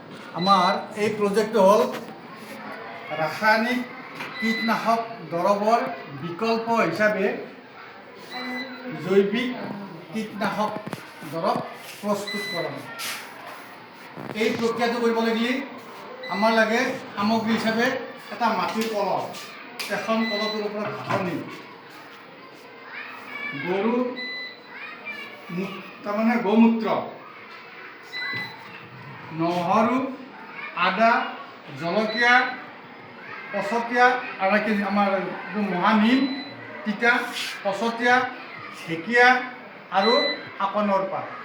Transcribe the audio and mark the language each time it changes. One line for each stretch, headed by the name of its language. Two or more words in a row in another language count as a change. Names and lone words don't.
Bangla: আমার এই প্রজেক্ট হল রাসায়নিক কীটনাশক দ্রব্যর বিকল্প হিসাবে জৈবিক কীটনাশক দ্রব প্রস্তুত করা।
Assamese: এই প্রক্রিয়াটো কৰিব লাগিলে আমার লাগে সামগ্রী হিসাবে এটা মাটির কলহ, এখন কলহটোৰ ওপৰত ঘাঁহনি, গরু তাৰমানে গোমূত্ৰ, নহৰু, আদা, জলকীয়া, পচতীয়া আৰু আমাৰ মহানিম, তিতা, পচতীয়া, ঢেকীয়া আৰু আকনৰ পাত।